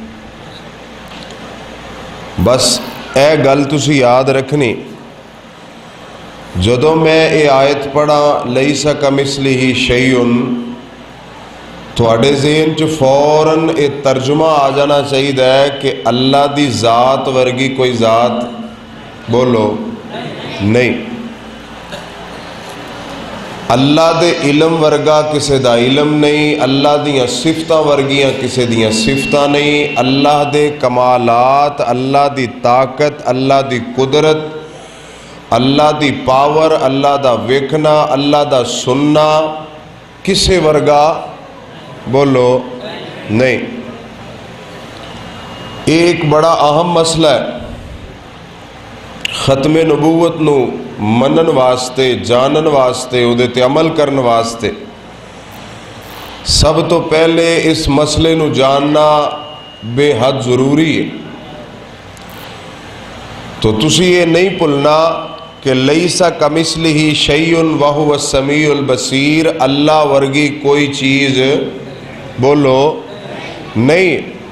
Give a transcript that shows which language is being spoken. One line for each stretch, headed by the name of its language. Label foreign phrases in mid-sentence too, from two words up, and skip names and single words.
Punjabi: بس اے گل تسی یاد رکھنی، جدوں میں یہ آیت پڑھا
Arabic: لیس کمثلہ شیء،
Punjabi: تھوڑے ذہن چ فوراً یہ ترجمہ آ جانا چاہیے کہ اللہ دی ذات ورگی کوئی ذات بولو نہیں، اللہ دے علم ورگا کسے دا علم نہیں، اللہ دیاں صفتاں ورگیاں کسے دیاں صفتاں نہیں، اللہ دے کمالات، اللہ دی طاقت، اللہ دی قدرت، اللہ دی پاور، اللہ دا ویکھنا، اللہ دا سننا کسے ورگا بولو نہیں۔
Urdu: ایک بڑا اہم مسئلہ ہے
Punjabi: ختم نبوت نو منن واسطے، جانن واسطے، اودے تے عمل کرن واسطے سب تو پہلے اس مسئلے نو جاننا بے حد ضروری ہے۔ تو تسی یہ نہیں بھولنا کہ
Arabic: لیسا کمثلہ شیء وہو السمیع البصیر،
Punjabi: اللہ ورگی کوئی چیز بولو نہیں۔